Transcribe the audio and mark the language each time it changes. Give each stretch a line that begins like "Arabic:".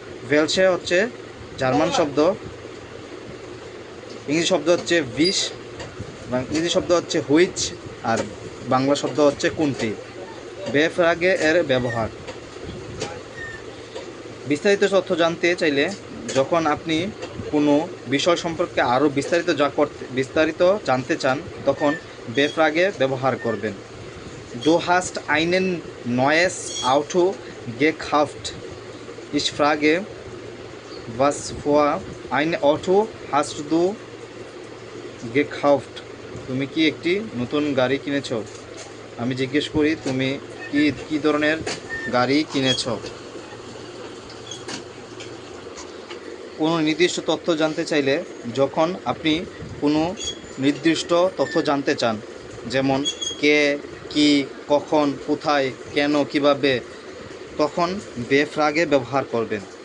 Bangla: ভেলসে হচ্ছে জার্মান শব্দ, ইংরেজি শব্দ হচ্ছে ভিশ, ইংরেজি শব্দ হচ্ছে হুইচ আর বাংলা শব্দ হচ্ছে কোনটি। বে-ফ্রাগে এর ব্যবহার, বিস্তারিত তথ্য জানতে চাইলে যখন আপনি কোনো বিষয় সম্পর্কে আরও বিস্তারিত জানতে চান, তখন বে-ফ্রাগে ব্যবহার করবেন।
German: Du hast einen neues Auto gekauft. Ich frage, was für ein Auto hast du gekauft?
Bangla: তুমি কি একটি নতুন গাড়ি কিনেছো? আমি জিজ্ঞেস করি তুমি কি ধরনের গাড়ি কিনেছো। কোনো নির্দিষ্ট তথ্য জানতে চাইলে, যখন আপনি কোনো নির্দিষ্ট তথ্য জানতে চান, যেমন কে, কি, কখন, কোথায়, কেন, কিভাবে, তখন বে-ফ্রাগে ব্যবহার করবেন।